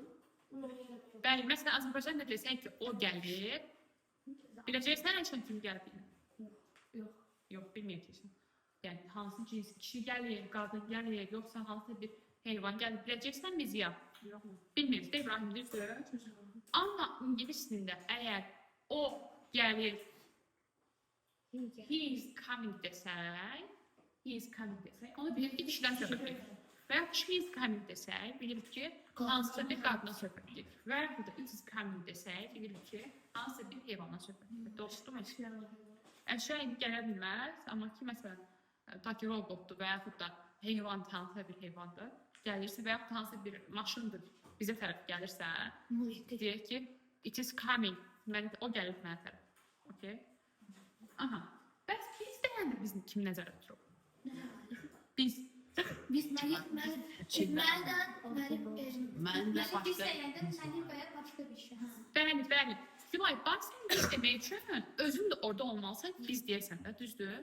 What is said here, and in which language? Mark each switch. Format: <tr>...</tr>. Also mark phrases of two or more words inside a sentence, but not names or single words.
<az>Bəli, məsələn, Azərbaycanda desək ki, o gəlir, biləcəksən sən kim gəlib? Yox. Yox, bilməyəcəksən. Yəni hansı cins kişi gəlir, qadın gəlir, yoxsa hansı bir heyvan gəlir biləcəksən biz ya? Yox. Bilmirik də İbrahim düzdür. Amma ingilis dilində əgər o gəlir,</az> <en>he is coming</en> <az>desək, onu bilirik ki, kişidən söhbət edir. Və ya</az> <en>she is coming</en> <az>desək, bilirik ki, hansısa bir qadına söhbət edir. Və ya burada</az> <en>it is coming</en> <az>desək, bilirik ki, hansısa bir heyvana söhbət edir. Dostum, əşya indi gələ bilməz, amma ki, məsələn, taki robotdur və yaxud da heyvan, hansısa bir heyvandır, gəlirsə və yaxud hansısa bir maşındır, bizə tərəf gəlirsə, deyək ki,</az> <en>it is coming,</en> <az>o gəlir mənə tərəf. Okay? Aha. Bəs biz deyəndə bizim kim nəzərdə tuturuq? Biz. Biz məndən Başqa. başqa bir şey. Bəli, bəli. Gülay, bax sən biz demək üçün özün də orada olmalısan, biz deyəsən də, düzdür?</az>